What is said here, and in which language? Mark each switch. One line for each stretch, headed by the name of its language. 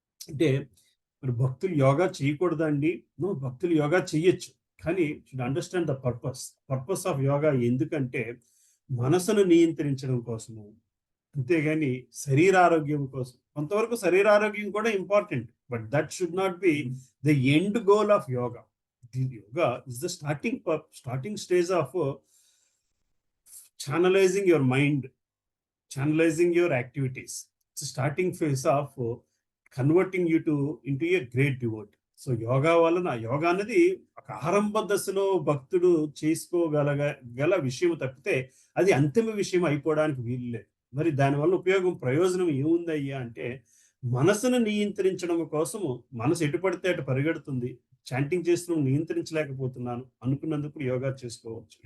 Telugu: అంటే మరి భక్తులు యోగా చేయకూడదండి? భక్తులు యోగా చెయ్యొచ్చు, కానీ
English: Should understand the purpose of yoga.
Telugu: ఎందుకంటే మనసును నియంత్రించడం కోసము, అంతేగాని శరీరారోగ్యం కోసం. కొంతవరకు శరీరారోగ్యం కూడా
English: Important, but that should not be the end goal of yoga. yoga is the starting stage of channelizing your mind, channelizing your activities. It's a starting phase of converting you into a great devotee.
Telugu: So yoga వలన యోగా అనేది ఒక ఆరంభ దశలో భక్తుడు గల విషయం తప్పితే అది అంతిమ విషయం అయిపోవడానికి వీలు లేదు. మరి దానివల్ల ప్రయోజనం ఏముందయ్యా అంటే, మనసును నియంత్రించడం కోసము మనసు ఎటు పడితే అటు పరిగెడుతుంది, చాంటింగ్ చేస్తూ నియంత్రించలేకపోతున్నాను అనుకున్నందుకు యోగా చేసుకోవచ్చు.